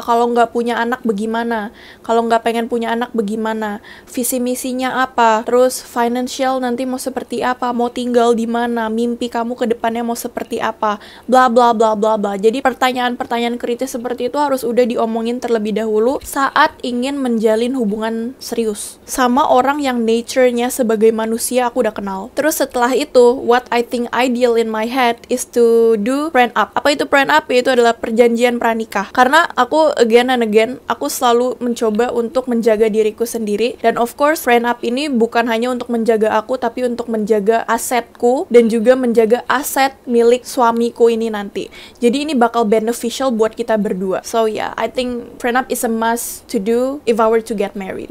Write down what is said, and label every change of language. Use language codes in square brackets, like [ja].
[id] Kalau enggak punya anak bagaimana, kalau enggak pengen punya anak bagaimana, visi misinya apa, terus financial nanti mau seperti apa, mau tinggal di mana, mimpi kamu ke depannya mau seperti apa, bla bla bla bla bla. Jadi pertanyaan-pertanyaan kritis seperti itu harus udah diomongin terlebih dahulu saat ingin menjalin hubungan serius sama orang yang nature-nya sebagai manusia aku udah kenal. Terus setelah itu, [en] what I think ideal in my head is to do prenup. [id] Apa itu prenup? Itu adalah perjanjian pranikah. Karena aku [en] again and again, [id] aku selalu mencoba untuk menjaga diriku sendiri. Dan of course, prenup ini bukan hanya untuk menjaga aku, tapi untuk menjaga asetku dan juga menjaga aset milik suamiku ini nanti. Jadi ini bakal beneficial buat kita berdua. [en] So yeah, I think prenup is a must to do if I were to get married.